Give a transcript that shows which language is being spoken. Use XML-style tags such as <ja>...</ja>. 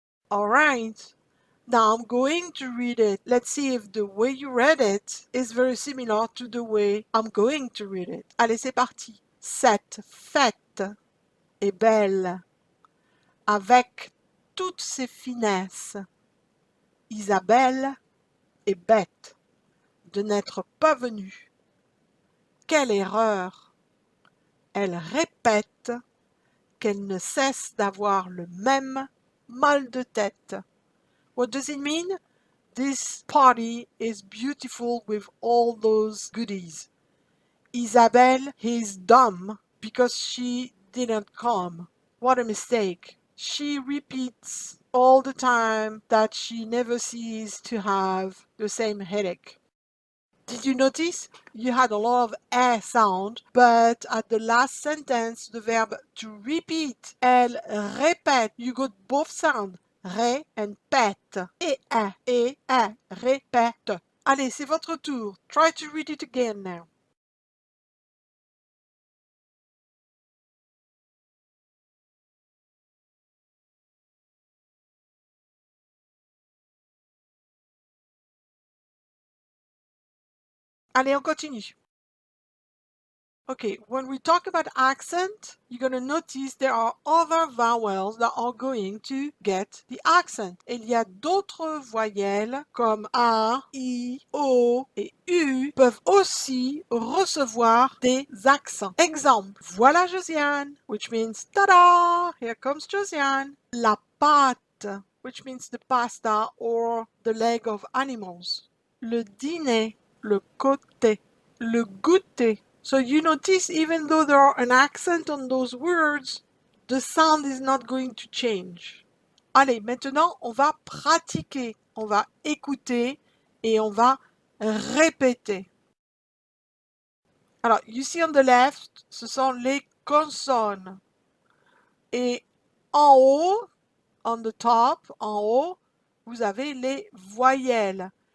<en>All right. Now I'm going to read it. Let's see if the way you read it is very similar to the way I'm going to read it.</en> <fr>Allez, c'est parti. Cette fête est belle, avec toutes ses finesses. Isabelle est bête de n'être pas venue. Quelle erreur! Elle répète qu'elle ne cesse d'avoir le même mal de tête.</fr> <en>What does it mean? This party is beautiful with all those goodies. Isabelle is dumb because she didn't come. What a mistake. She repeats all the time that she never ceases to have the same headache. Did you notice? You had a lot of eh sound, but at the last sentence, the verb to repeat, elle répète, you got both sounds, ré and pète, et répète.</en> <fr>Allez, c'est votre tour.</fr> <en>Try to read it again now.</en> <fr>Allez, on continue.</fr> <en>Okay, when we talk about accent, you're going to notice there are other vowels that are going to get the accent.</en> <fr>Il y a d'autres voyelles comme A, I, O et U peuvent aussi recevoir des accents. Exemple, voilà Josiane,</fr> <en>which means ta-da, here comes Josiane.</en> <fr>La pâte,</fr> <en>which means the pasta or the leg of animals.</en> <fr>Le dîner, le côté, le goûter.</fr> <en>So you notice even though there are an accent on those words, the sound is not going to change.</en> <fr>Allez, maintenant, on va pratiquer, on va écouter et on va répéter. Alors,</fr> <en>you see on the left,</en> <fr>ce sont les consonnes. Et en haut,</fr> <en>on the top,</en> <fr>en haut, vous avez les voyelles.</fr>